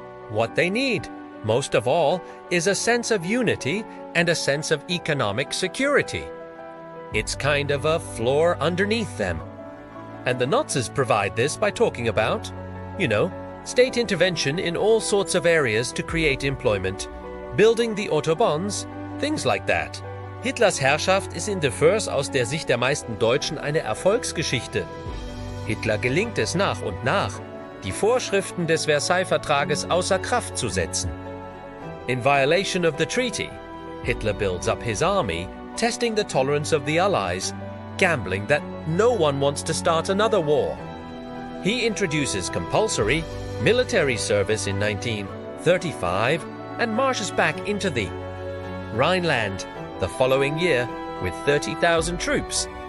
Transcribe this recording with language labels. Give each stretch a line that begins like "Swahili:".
English: What they need, most of all, is a sense of unity and a sense of economic security. It's kind of a floor underneath them. And the Nazis provide this by talking about, state intervention in all sorts of areas to create employment, building the Autobahns, things like that.
German: Hitlers Herrschaft ist in Defers aus der Sicht der meisten Deutschen eine Erfolgsgeschichte. Hitler gelingt es nach und nach, die Vorschriften des Versailles-Vertrages außer Kraft zu setzen.
English: In violation of the treaty, Hitler builds up his army, testing the tolerance of the Allies, gambling that no one wants to start another war. He introduces compulsory military service in 1935 and marches back into the Rhineland the following year with 30,000 troops.